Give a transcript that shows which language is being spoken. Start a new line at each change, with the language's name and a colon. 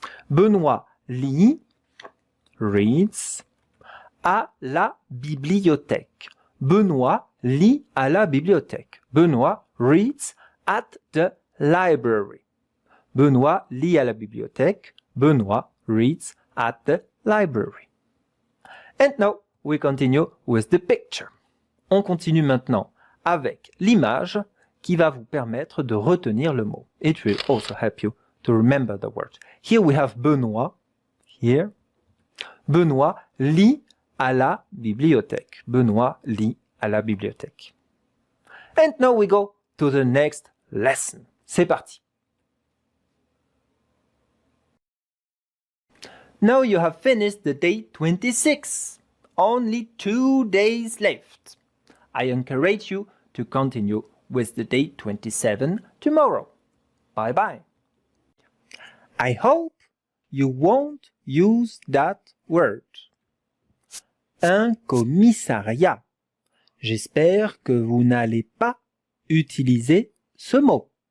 French: Benoît lit,
English: reads,
French: à la bibliothèque. Benoît lit à la bibliothèque.
English: Benoît reads at the library.
French: Benoît lit à la bibliothèque.
English: Benoît reads at the library. And now we continue with the picture.
French: On continue maintenant avec l'image qui va vous permettre de retenir le mot.
English: It will also help you to remember the word. Here we have Benoît. Here.
French: Benoît lit à la bibliothèque. Benoît lit à la bibliothèque.
English: And now we go to the next lesson.
French: C'est parti.
English: Now you have finished the day 26. Only 2 days left. I encourage you to continue with the day 27 tomorrow. Bye bye. I hope you won't use that word.
French: Un commissariat. J'espère que vous n'allez pas utiliser ce mot.